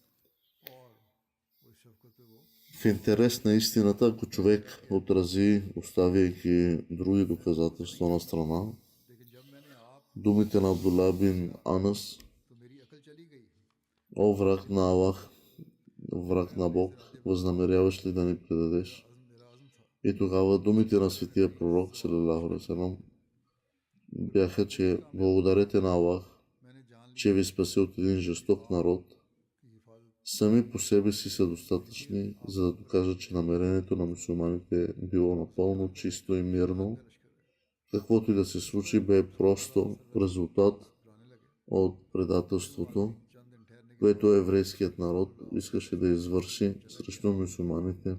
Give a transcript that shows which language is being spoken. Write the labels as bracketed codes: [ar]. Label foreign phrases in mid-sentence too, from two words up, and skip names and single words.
[bg] В интерес на истината, ако човек отрази, оставяйки други доказателства на страна, думите на Абдула бин Анас: о враг на Аллах, враг на Бог, възнамеряваш ли да ни предадеш? И тогава думите на светия пророк [ar] صلى الله عليه وسلم [bg] бяха, че благодарете на Аллах, че ви спаси от един жесток народ. Сами по себе си са достатъчни, за да докажат, че намерението на мюсюлманите е било напълно чисто и мирно. Каквото и да се случи, бе просто резултат от предателството, което еврейският народ искаше да извърши срещу мюсюлманите.